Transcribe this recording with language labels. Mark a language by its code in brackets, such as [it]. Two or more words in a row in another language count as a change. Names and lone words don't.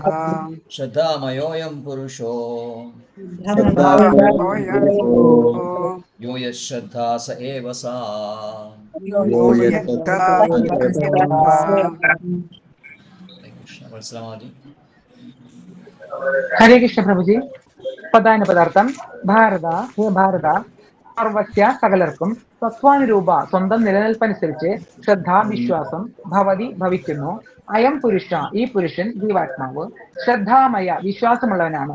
[sa] श्रद्धामयोऽयं पुरुषो श्रद्धामयोऽयं पुरुषो यो यच्छ्रद्धा स एव सा यो यच्छ्रद्धा स एव सा [ml] वत्सलामाजी [sa] ഹരേ കൃഷ്ണ [ml] പ്രഭുജി. പ്രധാന പദാർത്ഥം ഭാരത. [sa] ഹേ ഭാരത, സർവസ്യ [ml] സകലർക്കും തത്വാനുരൂപ സ്വന്തം നിലനിൽപ്പനുസരിച്ച് ശ്രദ്ധ വിശ്വാസം ഭവതി ഭവിക്കുന്നു. [sa] അയം പുരുഷ [ml] ഈ പുരുഷൻ ജീവാത്മാവ് ശ്രദ്ധാമയ വിശ്വാസമുള്ളവനാണ്.